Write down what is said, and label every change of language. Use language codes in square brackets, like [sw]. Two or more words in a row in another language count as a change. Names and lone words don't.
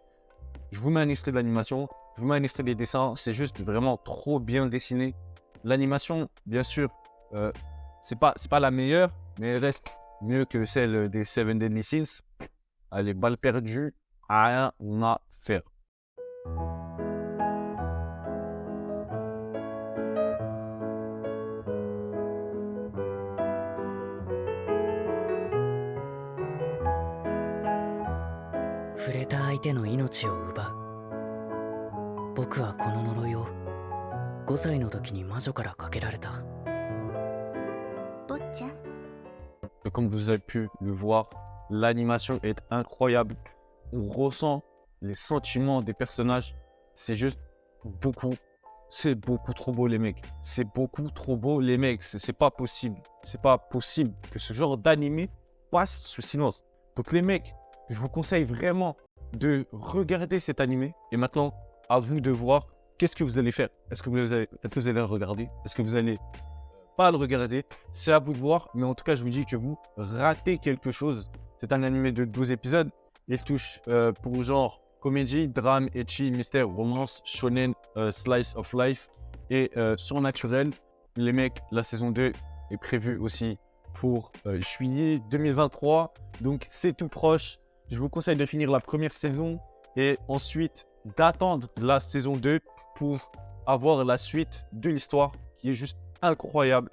[fr] Je vous mets un extrait de l'animation. Je vous mets un extrait des dessins. C'est juste vraiment trop bien dessiné. L'animation, bien sûr, c'est pas la meilleure, mais elle reste mieux que celle des Seven Deadly Sins. Allez, balle perdue, rien à faire. [ja] 触れた相手の命を奪う。僕はこの呪いを 5歳の時に魔女からかけられた。坊ちゃん、 [fr] Et comme vous avez pu le voir, l'animation est incroyable. On ressent les sentiments des personnages. C'est juste beaucoup. C'est beaucoup trop beau, les mecs. C'est beaucoup trop beau, les mecs. C'est pas possible. C'est pas possible que ce genre d'animé passe sous silence. Donc, les mecs, je vous conseille vraiment de regarder cet animé. Et maintenant, à vous de voir qu'est-ce que vous allez faire. Est-ce que vous allez le regarder? Est-ce que vous allez pas le regarder? C'est à vous de voir. Mais en tout cas, je vous dis que vous ratez quelque chose. C'est un animé de 12 épisodes. Il touche pour genre comédie, drame, ecchi, mystère, romance, shonen, [en] slice of life [fr] et surnaturel. Les mecs, la saison 2 est prévue aussi pour juillet 2023. Donc, c'est tout proche. Je vous conseille de finir la première saison et ensuite d'attendre la saison 2 pour avoir la suite de l'histoire qui est juste incroyable.